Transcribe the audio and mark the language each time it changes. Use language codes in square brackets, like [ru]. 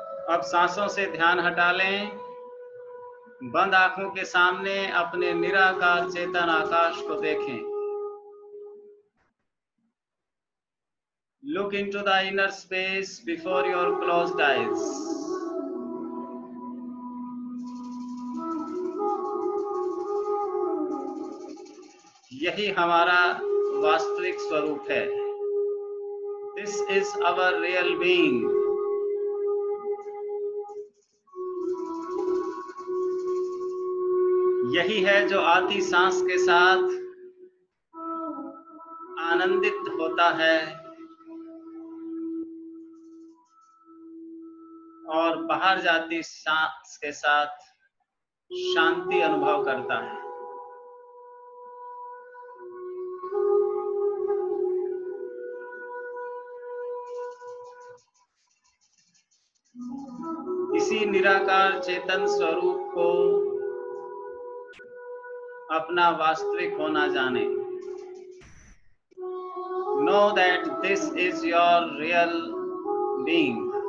[hi] अब सांसों से ध्यान हटा लें। बंद आंखों के सामने अपने निराकार चेतन आकाश को देखें। [en] Look into the inner space before your closed eyes. [hi] यही हमारा वास्तविक स्वरूप है। [en] This is our real being. [hi] यही है जो आती सांस के साथ आनंदित होता है और बाहर जाती सांस के साथ शांति अनुभव करता है। इसी निराकार चेतन स्वरूप को अपना वास्तविक होना जाने। [en] Know that this is your real being.